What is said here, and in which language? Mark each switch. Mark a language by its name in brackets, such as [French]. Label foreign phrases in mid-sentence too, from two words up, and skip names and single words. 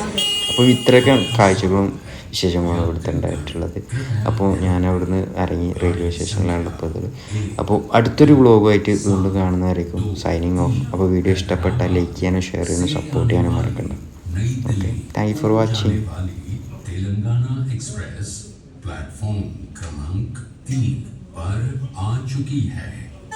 [Malayalam] അപ്പോൾ ഇത്രയൊക്കെ കാഴ്ചകളും വിശേഷങ്ങളാണ് ഇവിടുത്തെ ഉണ്ടായിട്ടുള്ളത്. അപ്പോൾ ഞാൻ അവിടുന്ന് ഇറങ്ങി റെയിൽവേ സ്റ്റേഷനിലാണ് ഇപ്പോൾ. അപ്പോൾ അടുത്തൊരു വ്ളോഗുമായിട്ട് വീണ്ടും കാണുന്നതായിരിക്കും. [English] signing off. [Malayalam] അപ്പോൾ വീഡിയോ ഇഷ്ടപ്പെട്ടാൽ ലൈക്ക് ചെയ്യാനും ഷെയർ ചെയ്യാനും സപ്പോർട്ട് ചെയ്യാനും മറക്കണ്ട. ഓക്കെ, [English] thank you for watching. [Hindi] तेलंगाना एक्सप्रेस प्लेटफॉर्म क्रमांक 3 पर आ चुकी है।